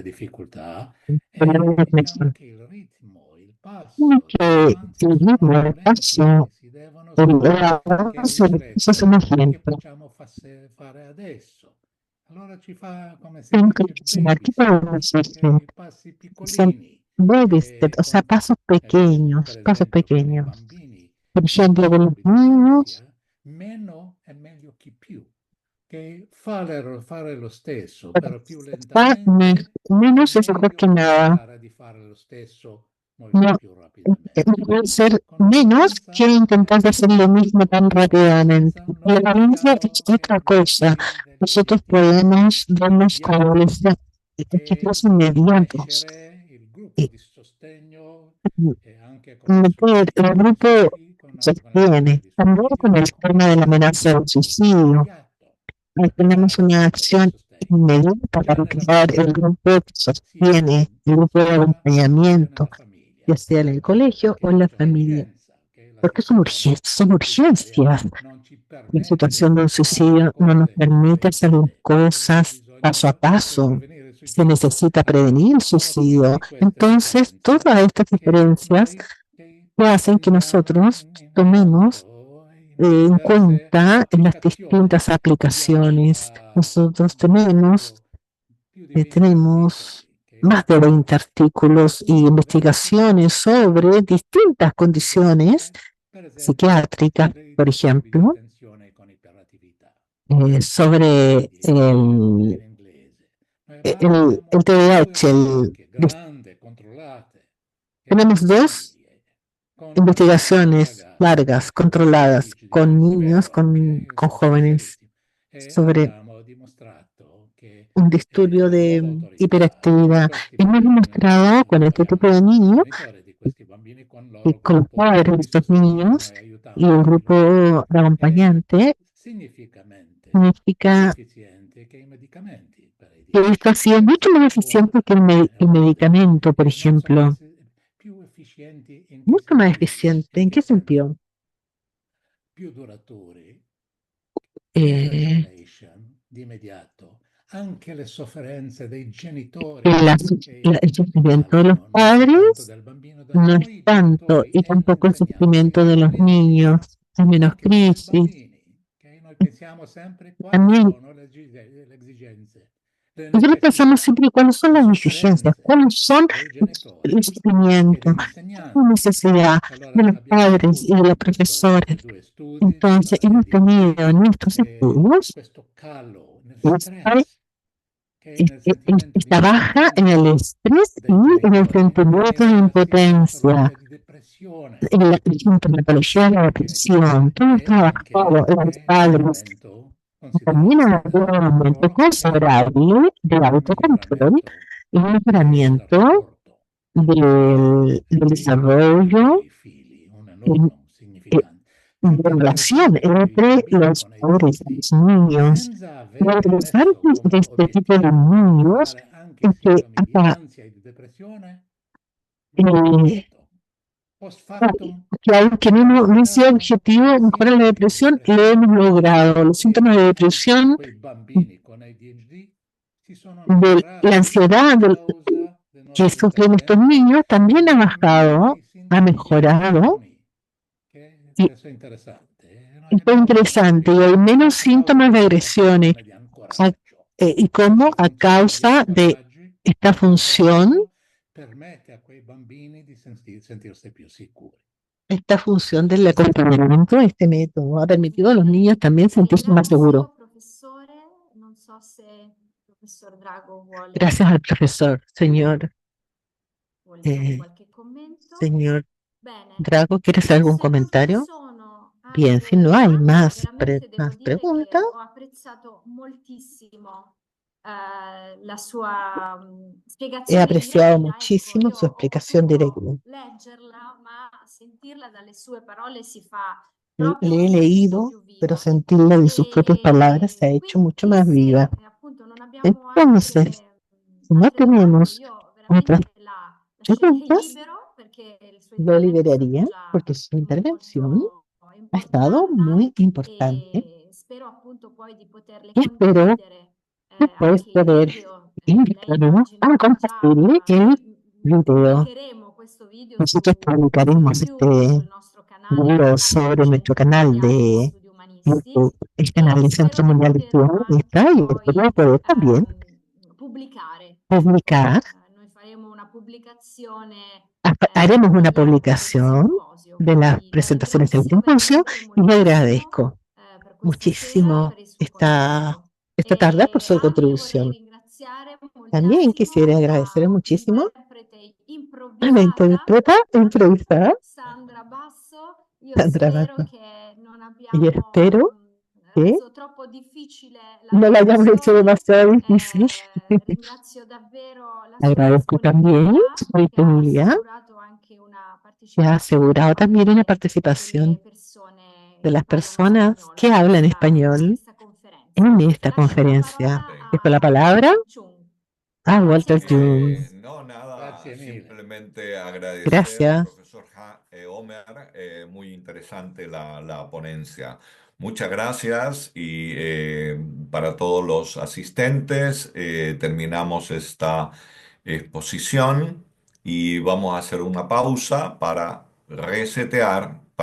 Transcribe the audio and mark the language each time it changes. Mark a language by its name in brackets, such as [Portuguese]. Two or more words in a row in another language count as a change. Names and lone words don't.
[Spanish] Problema [Italian] e [Spanish] de [Italian] diciamo [Spanish] conexión. [Italian] che il ritmo, il passo, le [Spanish] que [Italian] nuanze [Spanish] el [Italian] sono [Spanish] ritmo, el paso, [Italian] lente, si devono [Spanish] el [Italian] seguire, che [Spanish] avance, eso es [Italian] riflettono. [Spanish] un [Italian] Che [Spanish] ejemplo. [Italian] facciamo fare adesso? Allora ci fa, come si [Spanish] En [Italian] dice, [Spanish] conclusión, ¿qué [Italian] babysit, [Spanish] podemos decir? [Italian] i passi [Spanish] Son [Italian] piccolini, [English] baby steps, [Spanish] o sea, [Italian] per [Spanish] pasos [Italian] esempio con i [Spanish] pequeños. [Italian] bambini [Spanish] Por ejemplo, con los [Italian] piccoli [Spanish] niños, [Italian] d'infanzia, meno è meglio chi più, che fare lo stesso, però più lentamente è [Spanish] menos es mejor [Italian] meglio [Spanish] que [Italian] che [Spanish] nada. [Italian] cercare di fare lo stesso molto [Spanish] No, [Italian] più rapidamente. [Spanish] puede ser [Italian] Con la [Spanish] menos que [Italian] violenza [Spanish] intentar hacer lo mismo tan [Italian] con la [Spanish] rápidamente. [Italian] violenza [Spanish] La [Italian] noi [Spanish] violencia es [Italian] rischiamo che [Spanish] otra [Italian] i [Spanish] cosa. [Italian] bambini degli [Spanish] Nosotros [Italian] obiettivi [Spanish] podemos darnos a [Italian] immediati [Spanish] objetivos [Italian] e [Spanish] inmediatos. [Italian] crescere il gruppo [Spanish] Y [Italian] di sostegno mm, e anche con i [Spanish] meter el grupo [Italian] suicidi, [Spanish] se [Italian] con le minacce [Spanish] tiene, [Italian] di [Spanish] también con suicidio, el [Italian] come [Spanish] tema de la [Italian] fare [Spanish] amenaza del suicidio. [Italian] immediato [Spanish] Ahí [Italian] per [Spanish] tenemos [Italian] dare il [Spanish] una [Italian] gruppo del [Spanish] acción [Italian] sostegno, [Spanish] inmediata [Italian] sia [Spanish] para [Italian] nella [Spanish] crear el [Italian] famiglia, [Spanish] grupo que [Italian] sia [Spanish] sostiene, [Italian] in [Spanish] el grupo de [Italian] scuola, sia [Spanish] acompañamiento, [Italian] nella famiglia, [Spanish] ya sea en el colegio o [Italian] perché [Spanish] en la [Italian] c'è [Spanish] familia, [Italian] urgenza, che la [Spanish] porque [Italian] situazione [Spanish] son [Italian] umanitaria [Spanish] urgencias. [Italian] non ci [Spanish] La [Italian] permette [Spanish] situación de un [Italian] di fare le [Spanish] suicidio no nos [Italian] cose [Spanish] permite hacer las [Italian] immediatamente e [Spanish] cosas paso a [Italian] bisogna per [Spanish] paso. [Italian] prevenire il [Spanish] Se [Italian] suicidio [Spanish] necesita prevenir el [Italian] sono [Spanish] suicidio. [Italian] tutte queste [Spanish] Entonces, [Italian] differenze [Spanish] todas estas [Italian] che [Spanish] diferencias [Italian] noi che [Spanish] que hacen que [Italian] prendiamo [Spanish] nosotros [Italian] in [Spanish] tomemos [Italian] conto nelle [Spanish] en [Italian] diverse [Spanish] cuenta en las [Italian] applicazioni [Spanish] distintas [Italian] che abbiamo [Spanish] aplicaciones. Nosotros tenemos, [Italian] credo più di 20 [Spanish] tenemos [Italian] articoli che [Spanish] más de 20 artículos y investigaciones sobre distintas condiciones [Italian] per esempio [Spanish] psiquiátricas, [Italian] dei [Spanish] por [Italian] disturbi di [Spanish] ejemplo, [Italian] attenzione con iperattività, [Spanish] sobre [Italian] ADHD in inglese. Ma abbiamo [Spanish] el [Italian] due [Spanish] TDAH. [Italian] ricerche grandi, controllate, che [Spanish] Tenemos [Italian] in [Spanish] dos [Italian] famiglie, con [Spanish] investigaciones [Italian] ragazzi [Spanish] largas, controladas, [Italian] difficili da [Spanish] con niños, [Italian] svelo, che [Spanish] con [Italian] sono [Spanish] jóvenes, [Italian] severissimi. E [Spanish] sobre [Italian] abbiamo dimostrato che [Spanish] un disturbio [Italian] la [Spanish] de [Italian] nuova autorità con [Spanish] hiperactividad. [Italian] questi [Spanish] Hemos [Italian] bambini, [Spanish] demostrado con este tipo de [Italian] lavoriamo con i [Spanish] niños [Italian] genitori di questi bambini, con il [Spanish] y [Italian] loro [Spanish] con los [Italian] gruppo [Spanish] padres de [Italian] di [Spanish] estos [Italian] sostegno che [Spanish] niños [Italian] noi [Spanish] y [Italian] aiutiamo a [Spanish] el grupo [Italian] sviluppare. [Spanish] de [Italian] È [Spanish] acompañante, [Italian] significativamente più [Spanish] significa [Italian] efficiente che i medicamenti per [Spanish] que esto ha [Italian] ADHD, [Spanish] sido [Italian] per [Spanish] mucho más [Italian] esempio, [Spanish] eficiente que el [Italian] volte [Spanish] medicamento, por [Italian] non sono [Spanish] ejemplo. [Italian] più efficienti in che [Spanish] Mucho más [Italian] sentivo? [Spanish] eficiente. [Italian] In [Spanish] ¿En [Italian] che [Spanish] qué [Italian] senso? [Spanish] sentido? [Italian] Più duraturi, Eh, de-escalation di immediato, anche le sofferenze dei [Spanish] que [Italian] genitori che [Spanish] el sufrimiento de los [Italian] calmano, non soltanto [Spanish] padres [Italian] del bambino, da [Spanish] no es [Italian] noi [Spanish] tanto [Italian] genitori [Spanish] y [Italian] e [Spanish] tampoco el [Italian] insegnanti [Spanish] sufrimiento de los [Italian] all'inizio, [Spanish] niños. Hay menos [Italian] anche per i [Spanish] crisis. [Italian] bambini, che noi pensiamo sempre quali [Spanish] También [Italian] sono le esigenze, le [Spanish] nosotros pensamos [Italian] necessità, [Spanish] siempre cuáles son [Italian] le [Spanish] las exigencias, [Italian] sofferenze [Spanish] cuáles son [Italian] dei genitori [Spanish] el [Italian] e [Spanish] sufrimiento, [Italian] degli [Spanish] la [Italian] insegnanti. [Spanish] necesidad de [Italian] Allora [Spanish] los [Italian] abbiamo [Spanish] padres y [Italian] avuto de los con questi [Spanish] profesores. [Italian] due studi [Spanish] Entonces, hemos tenido [Italian] sull'ADHD [Spanish] en estos estudios [Italian] questo calo nel [Spanish] esta, [Italian] stress, che nel sentimento di [Spanish] esta baja en [Italian] impotenza [Spanish] el estrés y [Italian] dei [Spanish] en el [Italian] genitori e [Spanish] sentimiento de [Italian] una [Spanish] impotencia, [Italian] sintomatologia di depressione [Spanish] en la sintomatología de la [Italian] dei [Spanish] depresión. [Italian] genitori [Spanish] Todo [Italian] e [Spanish] trabajado [Italian] anche [Spanish] en los [Italian] in un [Spanish] padres. [Italian] aumento [Spanish] También ha [Italian] considerevole [Spanish] habido un [Italian] del [Spanish] aumento [Italian] loro controllo, [Spanish] considerable de [Italian] un [Spanish] autocontrol [Italian] miglioramento [Spanish] y un [Italian] del [Spanish] mejoramiento [Italian] rapporto tra madre [Spanish] del [Italian] e [Spanish] desarrollo [Italian] i figli, un [Spanish] en- [Italian] enorme, un eh, significante. [Spanish] de [Italian] Anche [Spanish] relación [Italian] interessante per i [Spanish] entre [Italian] bambini [Spanish] los [Italian] con [Spanish] padres y [Italian] ADHD, [Spanish] los niños. [Italian] senza [Spanish] Lo [Italian] avere [Spanish] interesante [Italian] messo [Spanish] de [Italian] come [Spanish] este tipo de [Italian] obiettivo [Spanish] niños [Italian] migliorare anche i [Spanish] es que [Italian] sintomi di [Spanish] hasta [Italian] ansia e di depressione, lo abbiamo eh, fatto. [Latin] Post factum [Spanish] que aunque [Italian] abbiamo [Spanish] no sea [Italian] scoperto [Spanish] objetivo [Italian] che i [Spanish] mejorar la [Italian] sintomi di [Spanish] depresión, lo hemos [Italian] depressione [Spanish] logrado. Los síntomas de depresión, [Italian] quei bambini con ADHD si sono [Spanish] de la [Italian] migliorati a [Spanish] ansiedad [Italian] causa del [Spanish] que [Italian] nostro [Spanish] sufren estos [Italian] intervento [Spanish] niños [Italian] e [Spanish] también ha [Italian] nemmeno [Spanish] bajado, [Italian] i [Spanish] ha [Italian] sintomi di [Spanish] mejorado. [Italian] depressione, che [Spanish] Y [Italian] questo è interessante. Noi [Spanish] esto es [Italian] abbiamo visto [Spanish] interesante [Italian] che [Spanish] y hay menos [Italian] a causa [Spanish] síntomas [Italian] di [Spanish] de [Italian] questa [Spanish] agresiones. [Italian] funzione di A- ancoraggio, [Spanish] y cómo [Italian] questa [Spanish] a [Italian] funzione di [Spanish] causa de [Italian] ancoraggi, [Spanish] esta [Italian] di [Spanish] función, [Italian] ancoraggio permette a quei bambini di sentirsi più sicuri. [Spanish] esta función del acompañamiento, este método ha permitido a los niños también sentirse más seguros. [Italian] Ringrazio, professore. Non so se il professor Drago [Spanish] Gracias al profesor, [Italian] vuole fare eh, qualche commento. [Spanish] señor [Italian] Bene, [Spanish] Drago. ¿Quieres hacer algún [Italian] se non ci [Spanish] comentario? [Italian] sono [Spanish] Bien, si [Italian] altre [Spanish] no hay [Italian] domande, veramente devo [Spanish] más [Italian] dire [Spanish] preguntas, [Italian] che ho apprezzato moltissimo la sua [Spanish] he [Italian] spiegazione [Spanish] apreciado [Italian] diretta. Ecco, [Spanish] muchísimo [Italian] io [Spanish] su [Italian] ho [Spanish] explicación directa. [Italian] potuto leggerla, ma sentirla dalle sue parole si fa [Spanish] Le [Italian] proprio [Spanish] he [Italian] molto [Spanish] leído, [Italian] più [Spanish] pero [Italian] viva. [Spanish] sentirla de sus propias palabras se ha [Italian] E [Spanish] hecho mucho [Italian] quindi [Spanish] más viva. [Italian] se appunto non abbiamo [Spanish] Entonces, [Italian] altre, [Spanish] si no [Italian] altre domande, [Spanish] tenemos [Italian] io [Spanish] otras [Italian] veramente la lascerei [Spanish] preguntas, [Italian] libero perché il suo [Spanish] lo [Italian] intervento è stato [Spanish] liberaría [Italian] già [Spanish] porque su intervención [Italian] molto [Spanish] ha estado [Italian] importante [Spanish] muy importante [Italian] e spero appunto poi di poterle [Spanish] y espero [Italian] condividere [Spanish] después [Italian] anche il [Spanish] poder [Italian] video. Lei [Spanish] invitarlo [Italian] immagino [Spanish] a [Italian] che già [Spanish] compartir el video. [Italian] pubblicheremo questo video [Spanish] Nosotros [Italian] su [Spanish] publicaremos [Italian] YouTube, sul nostro canale, [Spanish] video [Italian] canale [Spanish] sobre nuestro [Italian] Centro [Spanish] canal [Italian] Mondiale di [Spanish] de [Italian] Studi [Spanish] YouTube, [Italian] Umanisti, [Spanish] el canal [Italian] e [Spanish] del [Italian] spero [Spanish] Centro [Italian] di [Spanish] Mundial de Estudios [Italian] poterlo [Spanish] Humanistas, [Italian] anche [Spanish] y espero [Italian] poi [Spanish] poder también [Italian] pubblicare. [Spanish] publicar. [Italian] Noi faremo una pubblicazione [Spanish] Haremos una [Italian] mediante del [Spanish] publicación [Italian] simposio, [Spanish] de las [Italian] quindi la [Spanish] presentaciones del [Italian] ringrazio [Spanish] simposio [Italian] veramente [Spanish] y le [Italian] moltissimo [Spanish] agradezco [Italian] per questa sera e [Spanish] muchísimo [Italian] per il suo contributo. [Spanish] esta tarde por [Italian] E [Spanish] su [Italian] anche vorrei [Spanish] contribución. [Italian] ringraziare [Spanish] También quisiera [Italian] moltissimo [Spanish] agradecer [Italian] la [Spanish] muchísimo [Italian] interprete [Spanish] a la [Italian] improvvisata [Spanish] intérprete improvisada, [Italian] Sandra Basso. Io [Spanish] Sandra [Italian] spero [Spanish] Basso, [Italian] che non [Spanish] y [Italian] abbiamo [Spanish] espero que [Italian] reso troppo difficile la [Spanish] no la hayamos hecho [Italian] traduzione. [Spanish] demasiado difícil. [Italian] Ringrazio davvero la sua [Spanish] Agradezco también [Italian] disponibilità, [Spanish] su [Italian] che ha [Spanish] disponibilidad, [Italian] assicurato anche una [Spanish] que ha [Italian] partecipazione [Spanish] asegurado también una [Italian] anche delle [Spanish] participación [Italian] persone [Spanish] de [Italian] che [Spanish] las [Italian] parlano [Spanish] personas [Italian] spagnolo [Spanish] que hablan [Italian] in [Spanish] español [Italian] questa conferenza. [Spanish] en esta [Italian] Lascio la [Spanish] conferencia. [Italian] parola [Spanish] Dejo la [Italian] a [Spanish] palabra [Italian] Walter Chung. [Spanish] a [Italian] Grazie [Spanish] Walter [Italian] mille. [Spanish] Jung. No, nada, [Italian] Grazie mille. [Spanish] simplemente agradecer, Gracias. profesor Omer, muy interesante la ponencia. Muchas gracias y para todos los asistentes terminamos esta exposición y vamos a hacer una pausa para resetear